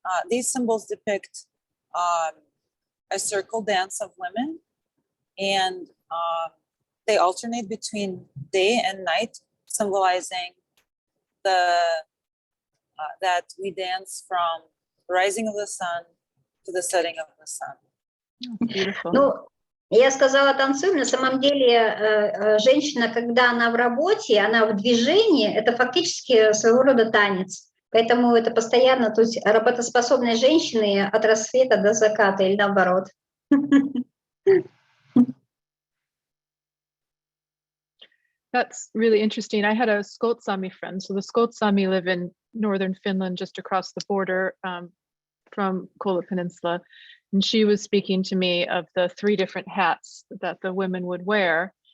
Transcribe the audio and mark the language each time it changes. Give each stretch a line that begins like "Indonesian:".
English: These symbols depict a circle dance of women, and they alternate between day and night, symbolizing that we dance from rising of the sun to the setting of the sun. Beautiful.
Russian: Ну, я сказала танцуем, на самом деле женщина, когда она в работе, она в движении, это фактически своего рода танец. Поэтому это постоянно, то есть работоспособные женщины от рассвета до заката или наоборот.
English: That's really interesting. I had a Sami friend. So the Sami live in northern Finland, just across the border from Kola Peninsula. And she was speaking to me of the 3 different hats that the women would wear.